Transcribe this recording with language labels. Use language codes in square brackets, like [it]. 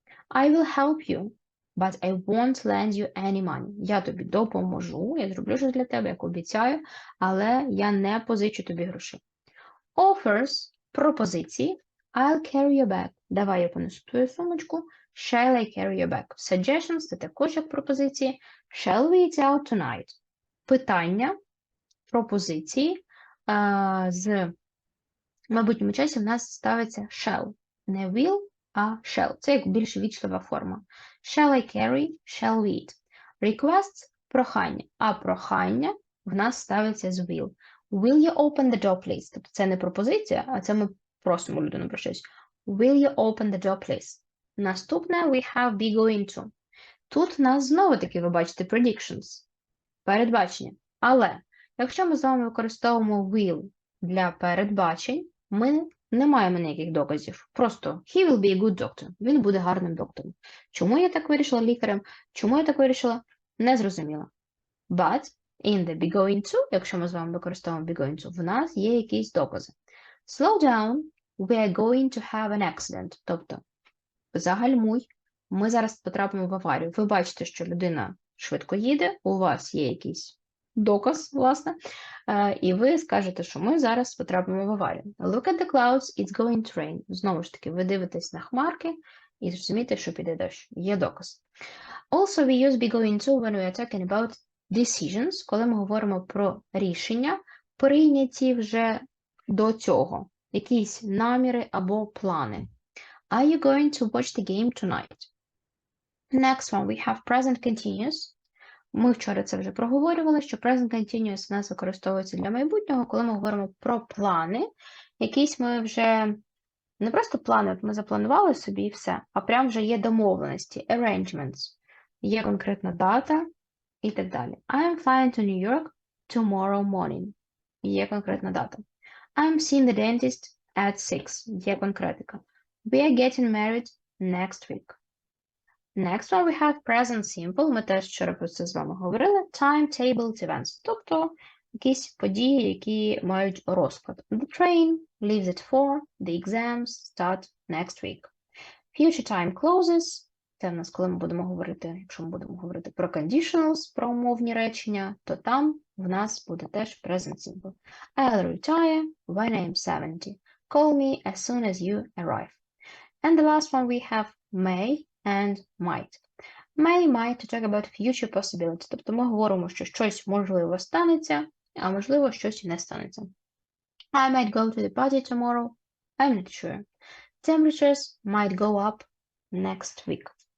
[en] I will help you, but I won't lend you any money. [uk] Я тобі допоможу, я зроблю щось для тебе, як обіцяю, але я не позичу тобі грошей. Offers – пропозиції. [en] I'll carry your bag. [uk] Давай я понесу твою сумочку. [en] Shall I carry your bag? [uk] Suggestions – це також як пропозиції. [en] Shall we eat out tonight? [uk] Питання, пропозиції. З майбутньому часі в нас ставиться shall. Не will, а shall. Це як більш вічлива форма. [en] Shall I carry? Shall we eat? [uk] Requests – прохання. А прохання в нас ставиться з will. [en] Will you open the door, please? [uk] Тобто це не пропозиція, а це ми просимо людину про щось. [en] Will you open the door, please? [uk] Наступне [en] we have be going to. [uk] Тут в нас знову-таки, ви бачите, predictions. Передбачення. Але, якщо ми з вами використовуємо will для передбачень, ми не маємо ніяких доказів. Просто [en] he will be a good doctor. [uk] Він буде гарним доктором. Чому я так вирішила лікарем? Чому я так вирішила? Не зрозуміла. [en] But in the be going to, [uk] якщо ми з вами використовуємо be going to, в нас є якісь докази. [en] Slow down, we are going to have an accident. [uk] Тобто, загальмуй, ми зараз потрапимо в аварію. Ви бачите, що людина швидко їде, у вас є якийсь доказ, власне, і ви скажете, що ми зараз потрапимо в аварію. [en] Look at the clouds, it's going to rain. [uk] Знову ж таки, ви дивитесь на хмарки і зрозумієте, що піде дощ. Є доказ. [en] Also, we use be going to when we are talking about decisions, [uk] коли ми говоримо про рішення, прийняті вже до цього. Якісь наміри або плани. [en] Are you going to watch the game tonight? Next one, we have present continuous. [uk] Ми вчора це вже проговорювали, що present continuous у нас використовується для майбутнього, коли ми говоримо про плани. Якісь ми вже, не просто плани, от ми запланували собі і все, а прям вже є домовленості, arrangements. Є конкретна дата і так далі. [en] I am flying to New York tomorrow morning. [uk] Є конкретна дата. [en] I am seeing the dentist at 6. [uk] Є конкретика. [en] We are getting married next week. Next one we have present simple. [uk] Ми теж вчора про це з вами говорили. [en] Timetabled events. [uk] Тобто якісь події, які мають розклад. [en] The train leaves at 4. The exams start next week. Future time clauses. [uk] Це в нас, коли ми будемо говорити, якщо ми будемо говорити про conditionals, про умовні речення, то там в нас буде теж present simple. [en] I'll retire when I am 70. Call me as soon as you arrive. And the last one we have may and might. Might to talk about future possibilities. [uk] Тобто ми говоримо, що щось можливо станеться, а можливо щось і не станеться. [en] I might go to the party tomorrow. I'm not sure. Temperatures might go up next week.